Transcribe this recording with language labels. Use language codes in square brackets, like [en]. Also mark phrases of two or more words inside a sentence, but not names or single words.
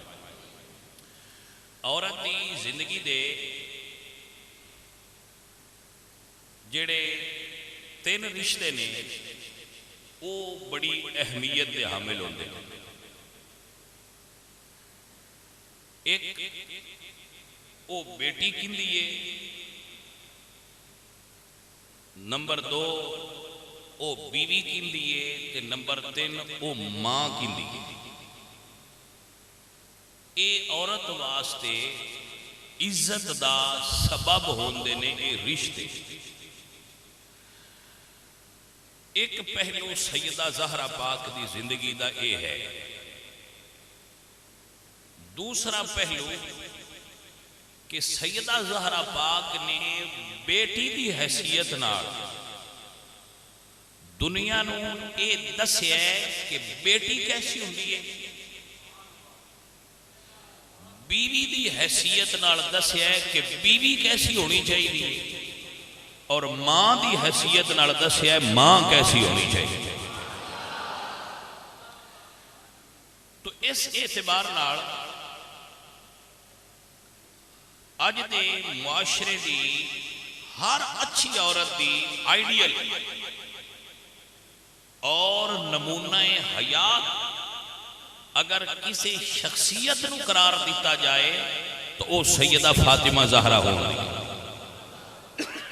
[pa] عورت دی زندگی دے جڑے تین رشتے نے وہ بڑی اہمیت دے حامل ہوندے ہیں۔ ایک وہ بیٹی کندی ہے نمبر 2 او بیوی کیندی ہے تے نمبر 3 او ماں کیندی ہے۔ اے عورت واسطے عزت دا سبب ہوندے نے اے رشتے۔ ایک پہلو سیدہ زہرا پاک دی زندگی دا اے ہے۔ دوسرا پہلو کہ سیدہ زہرا پاک نے بیٹی دی حیثیت نال دنیا نو اے دسیا ہے کہ بیٹی کیسی ہوندی ہے، بیوی دی حیثیت نال دسیا ہے کہ بیوی کیسی ہونی چاہیے، اور ماں دی حیثیت نال دسیا ہے ماں کیسی ہونی چاہیے۔ تو اس اعتبار نال اج دے معاشرے دی ہر اچھی عورت دی آئیڈیل اور نمونہ حیات اگر کسی شخصیت نو [ur] قرار دیتا جائے تو وہ [pa] سیدہ فاطمہ زہرا ہوگی۔